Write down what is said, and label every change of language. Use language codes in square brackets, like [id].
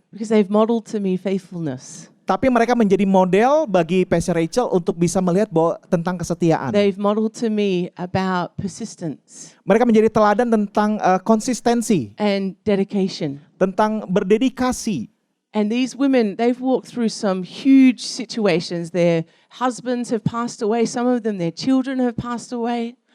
[en] Because they've modeled to me faithfulness. [id] Tapi mereka menjadi model bagi Pastor Rachel untuk bisa melihat bahwa tentang kesetiaan. [en] They've modeled to me about persistence. [id] Mereka menjadi teladan tentang konsistensi. [en] And dedication. [id] Tentang berdedikasi. [en] And these women, they've walked through some huge situations. Their husbands have passed away. Some of them, their children have passed away.